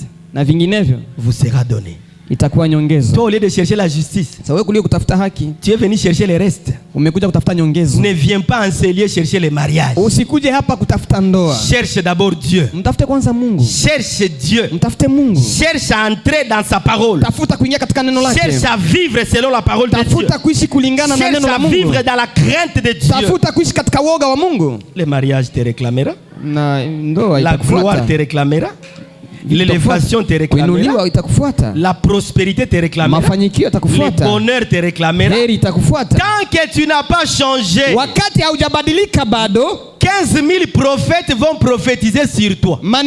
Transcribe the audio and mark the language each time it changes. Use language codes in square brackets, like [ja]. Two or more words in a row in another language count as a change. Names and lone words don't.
[sw] na vinginevyo [fr] vous sera donné. [sw] Itakuwa nyongezo. [fr] Toi, au lieu de chercher la justice, [sw] sasa wewe kulia kutafuta haki, [fr] tu es venu chercher le reste. [sw] Umekuja kutafuta nyongezo. [fr] Ne viens pas en ce lieu chercher le mariage. [sw] Usikuje hapa kutafuta ndoa. [fr] Cherche d'abord Dieu. [sw] Mtafute kwanza Mungu. [fr] Cherche Dieu. [sw] Mtafute Mungu. [fr] Cherche à entrer dans sa parole. [sw] Tafuta kuingia katika neno lake. [fr] Cherche à vivre selon la parole de Dieu. [sw] Tafuta kuishi kulingana na neno la Mungu. [fr] Cherche à vivre dans la crainte de Dieu. [sw] Tafuta kuishi katika woga wa Mungu. [fr] Le mariage te réclamera. [sw] Na ndoa itakufuata. [fr] La gloire te réclamera. L'élévation te réclamera. La prospérité te réclamera. Le bonheur te réclamera. Tant que tu n'as pas changé, 15 000 prophètes vont prophétiser sur toi.